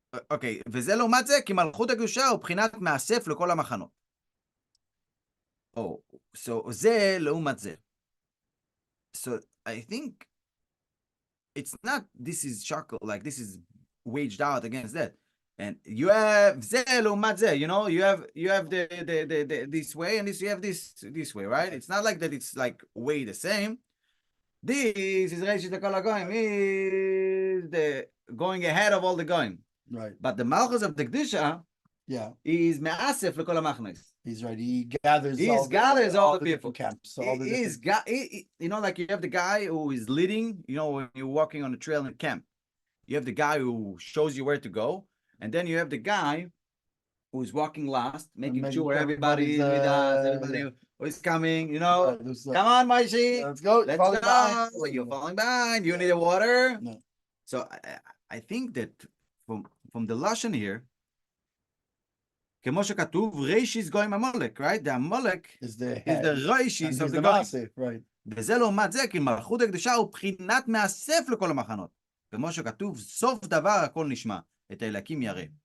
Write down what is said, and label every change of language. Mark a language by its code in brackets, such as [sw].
[he] אוקיי, וזה לעומת זה, כי מלכות הקדושה הוא בחינת מאסף לכל המחנות. [en] So [he] זה לעומת זה. [en] So I think it's not, this is shakal, like this is waged out against that. And you have [he] זה לעומת זה, [en] you know, you have the this way, and you have this way, right? It's not like that it's like way the same. This is [he] Reshit L'Kol HaGoyim, [en] is the going ahead of all the goyim. Right. But the Malchus of the Kedusha is [he] Me'asef L'Kol HaMachnos. [en] He's right. He gathers all the people. Camps. So you know, like you have the guy who is leading, you know, when you're walking on the trail in camp. You have the guy who shows you where to go. And then you have the guy who's walking last, making sure everybody is with us, everybody who is coming, you know. Come on, Maishi. Let's go. You're falling behind. You need a water. No. So I think that from the Lashon here, [he] כמו שכתוב, ראשיס גויים המולק, [en] right? The Amalek is the ראשיס of the goyim. Right. [he] וזה לעומת זה, כי מלכות הקדושה הוא בחינת מאסף לכל המחנות. כמו שכתוב, סוף דבר הכל נשמע, את האלקים ירא.